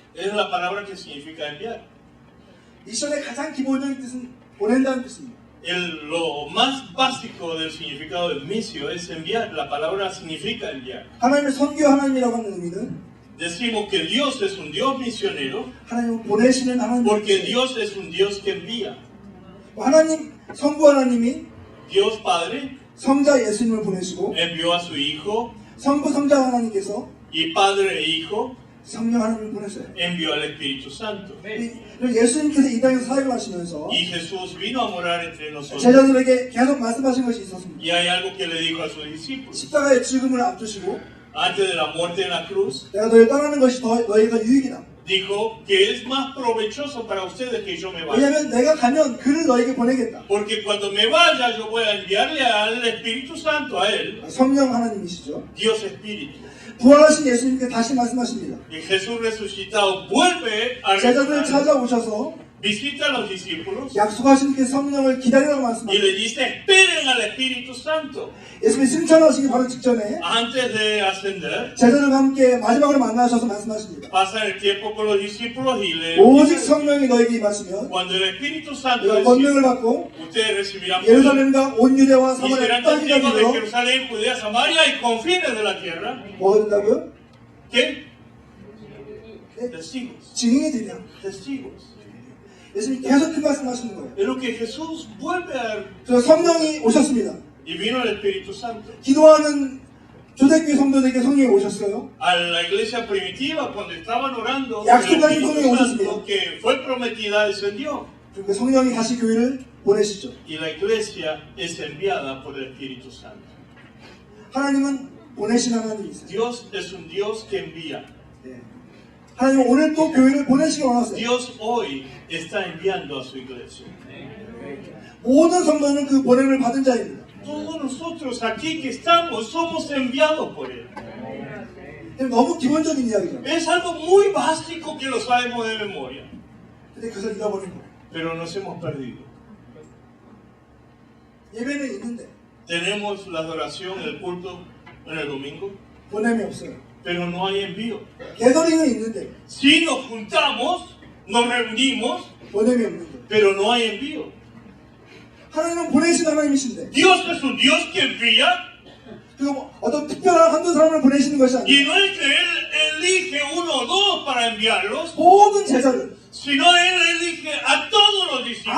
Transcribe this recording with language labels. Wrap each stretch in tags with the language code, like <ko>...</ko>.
<es>Es la palabra que significa enviar.</es> <ko>미션의 가장 기본적인 뜻은 보낸다는 뜻입니다.</ko> <es>Lo más básico del significado de misio es enviar. La palabra significa enviar.</es> <ko>하나님을 선교 하나님이라고 하는 의미는</ko> <es>Decimos que Dios es un Dios misionero</es> <ko>하나님을 보내시는 하나님.</ko> <es>porque Dios es un Dios que envía.</es> <ko>하나님 성부 하나님이</ko> <es>Dios Padre</es> <ko>성자 예수님을 보내시고</ko> <es>envió a su Hijo</es> <ko>성부 성자 하나님께서</ko> <es>y Padre e Hijo</es> <ko>성령 하나님을 보냈어요.</ko> <es>envió al Espíritu Santo.</es> <ko>그리고 예수님께서 이 땅에서 사역을 하시면서</ko> <es>Y Jesús vino a morar entre nosotros.</es> <ko>제자들에게 계속 말씀하신 것이 있었습니다.</ko> <es>Y hay algo que le dijo a sus discípulos.</es> <ko>십자가의 죽음을 앞두시고</ko> <es>Antes de la muerte en la cruz,</es> <ko>내가 너희를 떠나는 것이 너희가 유익이다.</ko> <es>dijo que es más provechoso para ustedes que yo me vaya.</es> <ko>왜냐하면 내가 가면 그를 너에게 보내겠다.</ko> <es>Porque cuando me vaya, yo voy a enviarle al Espíritu Santo a él,</es> <ko>성령 하나님이시죠.</ko> <es>Dios Espíritu.</es> <ko>부활하신 예수님께 다시 말씀하십니다.</ko> <es>Y Jesús resucitado vuelve a</es> <ko>제자들을</ko> <es>retornar,</es> <ko>찾아오셔서</ko> <es>visita a los discípulos</es> <ko>약속하신 그 성령을 기다리라고 말씀합니다.</ko> <es>le dice: esperen al Espíritu Santo.</es> <ko>예수님이 승천하시기 바로 직전에</ko> <es>Antes de ascender,</es> <ko>제자들과 함께 마지막으로 만나셔서 말씀하십니다.</ko> <es>pasan el tiempo con los discípulos y le</es> <ko>오직 성령이 너에게 임하시면</ko> <es>cuando el Espíritu Santo</es> <ko>너희가 권능을 받고</ko> <es>ustedes recibirán poder</es> <ko>예루살렘과 온 유대와</ko> <es>y</es> <ko>사마리아</ko> <es>serán</es> <ko>땅까지</ko> <es>testigos de</es> <ko>이르러</ko> <es>Jerusalén, Judea, Samaria y confines de la tierra.</es> <ko>뭐 된다고요?</ko> <es>¿Qué?</es> <ko>네,</ko> <es>Testigos.</es> <ko>증인이 되냐?</ko> <es>Testigos.</es> <ko>예수님이 계속 그 말씀하시는 거예요.</ko> <es>Es lo que Jesús vuelve a...</es> <ko>그래서 성령이 오셨습니다.</ko> <es>Y vino el Espíritu Santo.</es> <ko>기도하는 초대교회 성도들에게 성령이 오셨어요.</ko> <es>A la iglesia primitiva, cuando estaban orando, el</es> <ko>약속하신</ko> <es>Espíritu</es> <ko>성령이</ko> <es>Santo</es> <ko>오셨습니다.</ko> <es>que fue prometida descendió.</es> <ko>그리고 성령이 다시 교회를 보내시죠.</ko> <es>Y la iglesia es enviada por el Espíritu Santo.</es> <ko>하나님은 보내신 하나님이세요.</ko> <es>Dios es un Dios que envía.</es> <ko>네. 하나님은 오늘 또 교회를 보내시기 원하세요.</ko> <es>Dios hoy está enviando a su iglesia.</es> <ko>모든 성도는 그 보냄을 받은 자입니다.</ko> <es>Todos nosotros aquí que estamos somos enviados por Él.</es> <ko>너무 기본적인 이야기죠.</ko> <es>Es algo muy básico que lo sabemos de memoria,</es> <ko>근데 그것을 잃어버린 거예요.</ko> <es>pero nos hemos perdido.</es> <ko>예배는 있는데</ko> <es>Tenemos la adoración, el culto en el domingo,</es> <ko>보냄이 없어요.</ko> <es>pero no hay envío.</es> <ko>게더링은 있는데</ko> <es>Si nos juntamos, nos reunimos,</es> <ko>보냄이 없는 거예요.</ko> <es>pero no hay envío.</es> <ko>하나님은 보내신 하나님이신데</ko> <es>Dios es un Dios que envía</es> <ko>그 어떤 특별한 한두 사람을 보내시는 것이</ko> <es>y</es> <ko>아니에요.</ko> <es>no es que Él elige uno o dos para enviarlos,</es> <ko>모든 제자를</ko> <es>sino Él elige a todos los discípulos,</es>